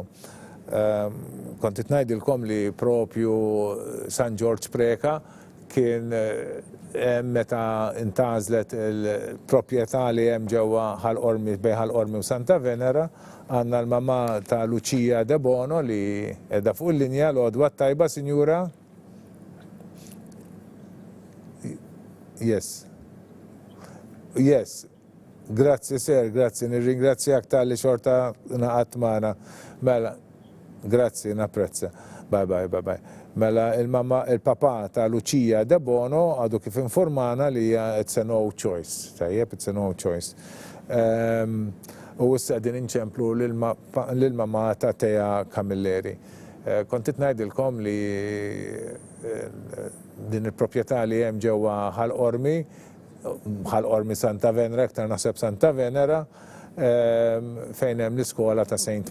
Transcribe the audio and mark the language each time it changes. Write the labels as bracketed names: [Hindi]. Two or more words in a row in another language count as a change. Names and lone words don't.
[Maltese] Kontit najdilkom li propju San George Preka kien meta intazlet il-propieta li jem ġewwa ħal-Ormi bej ħal-Ormi u Santa Venera, għanna l-mamma ta' Lucia De Bono li edha fuq l-linja l-għodwa tajba, Sinjura. Yes. Yes. Grazie, sir, grazie. Nirringrazzjak tal-li xorta naqat maħna. Mela, grazie, napprezza. Bye. Mela, il-papa ta' Lucia De Bono għadu kif informana li [English] it's a no choice. [Maltese] Tajjeb, [English] it's a no choice. [Maltese] U issa din inċemplu l-mamma ta' Teja Camilleri. Kontit najdilkom li din il-propieta li jem ġewwa ħal-Ormi Santa Venera, aktar naħseb Santa Venera, fejn hemm l-iskola ta' St.